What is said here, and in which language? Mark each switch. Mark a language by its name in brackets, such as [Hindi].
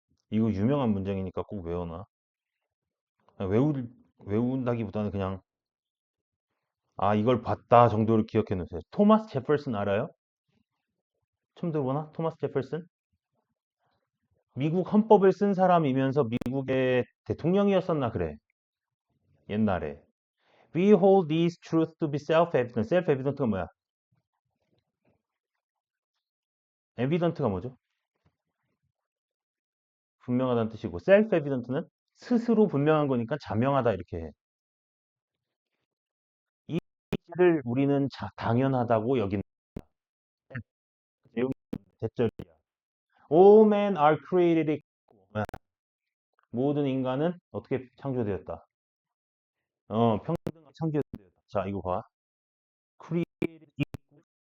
[Korean] 이거 유명한 문장이니까 꼭 외워놔. 아니, 외운다기보다는 그냥, 아, 이걸 봤다 정도로 기억해 놓으세요. 토마스 제퍼슨 알아요? 처음 들어보나? 토마스 제퍼슨? 미국 헌법을 쓴 사람이면서 미국의 대통령이었었나 그래. 옛날에. [English] We hold these truths to be self-evident. [Korean] self-evident가 뭐야? evident가 뭐죠? 분명하다는 뜻이고 self-evident는 스스로 분명한 거니까 자명하다 이렇게 해. 이 사실을 우리는 당연하다고 여기는 내용이 대절이야. [English] All men are created equal. [Korean] 모든 인간은 어떻게 창조되었다? 평등하게 창조되었다. 자, 이거 봐. [English] created equal.